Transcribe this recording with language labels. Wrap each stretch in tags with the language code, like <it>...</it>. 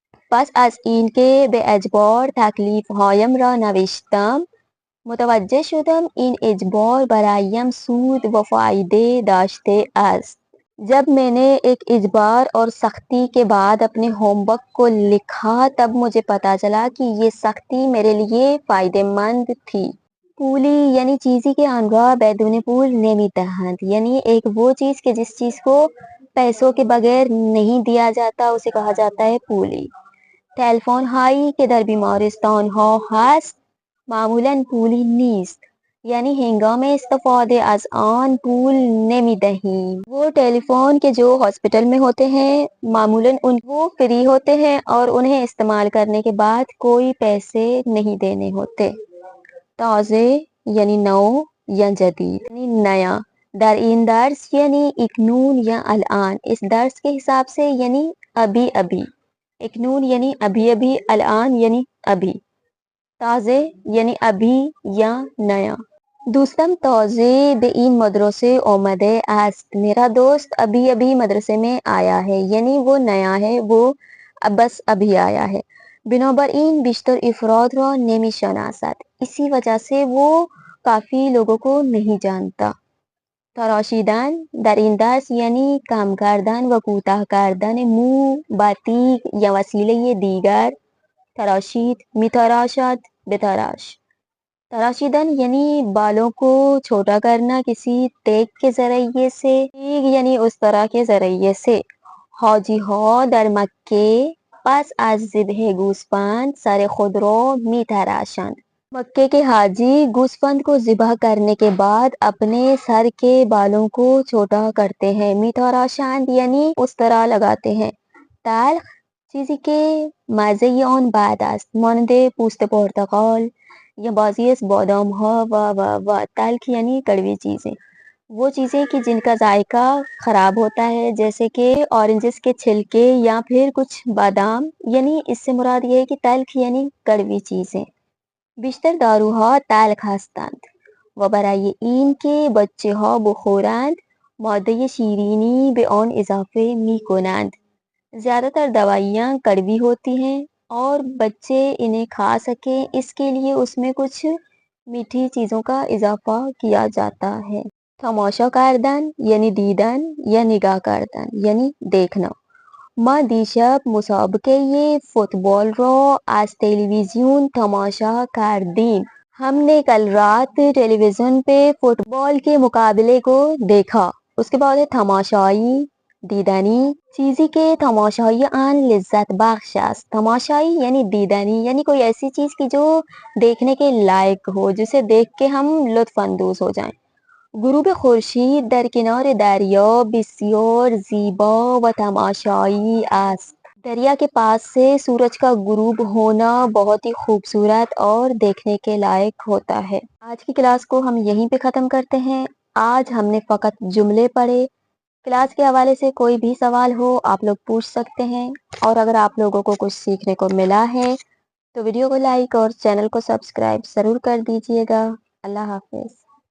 <fa>پس از این که به اجبار تکلیف هایم را نوشتم متوجه شدم این اجبار برایم سود و فایده داشته است۔</fa> <ur>جب میں نے ایک اجبار اور سختی کے بعد اپنے ہوم ورک کو لکھا تب مجھے پتا چلا کہ یہ سختی میرے لیے فائدہ مند تھی۔</ur> <fa>پولی یعنی چیزی کے انواع بیدون پول نمیدہند</fa> <ur>یعنی ایک وہ چیز کہ جس چیز کو پیسوں کے بغیر نہیں دیا جاتا اسے کہا جاتا ہے پولی۔</ur> <fa>تلفن هایی که در بیمارستان ها هست معمولا پولی نیست، یعنی ہنگام استفاده از آن پول نمی دهیم.</fa> <ur>وہ ٹیلی فون کے جو ہاسپٹل میں ہوتے ہیں معمولاً وہ فری ہوتے ہیں اور انہیں استعمال کرنے کے بعد کوئی پیسے نہیں دینے ہوتے.</ur> <fa>تازه یعنی نو یا جدید یعنی نیا. در این درس یعنی اکنون یا الان.</fa> <ur>اس درس کے حساب سے یعنی ابھی ابھی. اکنون یعنی ابھی ابھی، الان یعنی ابھی. تازه یعنی ابھی یا نیا.</ur> <fa>دوستم تازه به این مدرسه آمده است.</fa> <ur>میرا دوست ابھی ابھی مدرسے میں آیا ہے، یعنی وہ نیا ہے، وہ بس ابھی آیا ہے.</ur> <fa>بنابراین بیشتر افراد را نمی شناسد،</fa> <ur>اسی وجہ سے وہ کافی لوگوں کو نہیں جانتا.</ur> <fa>تراشیدن در این درس یعنی کم کردن و کوتاه کردن مو با تیغ یا وسیله دیگر. تراشید، میتراشد، بتراش.</fa> <ur>تراشیدن یعنی بالوں کو چھوٹا کرنا کسی تیغ کے ذریعے سے، تیغ یعنی اس طرح کے ذریعے سے.</ur> <fa>حاجی ها در مکه پس از ذبح گوسفند سر خود را می تراشند.</fa> <ur>مکے کے حاجی گوسفند کو ذبح کرنے کے بعد اپنے سر کے بالوں کو چھوٹا کرتے ہیں. می تراشند یعنی اس طرح لگاتے ہیں.</ur> <fa>تلخ چیزی که مزه آن بد است، مانند پوست پرتقال یا بعضی از بادام ها و تلخ یعنی کڑوی چیزیں.</fa> <ur>وہ چیزیں کہ جن کا ذائقہ خراب ہوتا ہے، جیسے کہ اورنجز کے چھلکے یا پھر کچھ بادام، یعنی اس سے مراد یہ ہے کہ تلخ یعنی کڑوی چیزیں.</ur> <fa>بیشتر داروها تلخ هستند و برای این که بچه ها بخورند ماده شیرینی به آن اضافه می کنند.</fa> <ur>زیادہ تر دوائیاں کڑوی ہوتی ہیں اور بچے انہیں کھا سکیں اس کے لیے اس میں کچھ میٹھی چیزوں کا اضافہ کیا جاتا ہے.</ur> <fa>تماشا کردن یعنی دیدن یا نگاہ کردن یعنی دیکھنا. ما دیشب مسابقه فوتبال را از تلویزیون تماشا کردیم.</fa> <ur>ہم نے کل رات ٹیلی ویژن پہ فٹبال کے مقابلے کو دیکھا. اس کے بعد ہے تماشائی، دیدنی.</ur> <fa>چیزی که تماشای آن لذت بخش است.</fa> <ur>تماشائی یعنی دیدنی، یعنی کوئی ایسی چیز کی جو دیکھنے کے لائق ہو، جسے دیکھ کے ہم لطف اندوز ہو جائیں.</ur> <fa>غروب خورشید در کنار دریا بسیار زیبا و تماشایی است.</fa> <ur>دریا کے پاس سے سورج کا غروب ہونا بہت ہی خوبصورت اور دیکھنے کے لائق ہوتا ہے. آج کی کلاس کو ہم یہیں پہ ختم کرتے ہیں. آج ہم نے فقط جملے پڑھے. کلاس کے حوالے سے کوئی بھی سوال ہو آپ لوگ پوچھ سکتے ہیں، اور اگر آپ لوگوں کو کچھ سیکھنے کو ملا ہے تو ویڈیو کو لائک اور چینل کو سبسکرائب ضرور کر دیجیے گا. اللہ حافظ.</ur>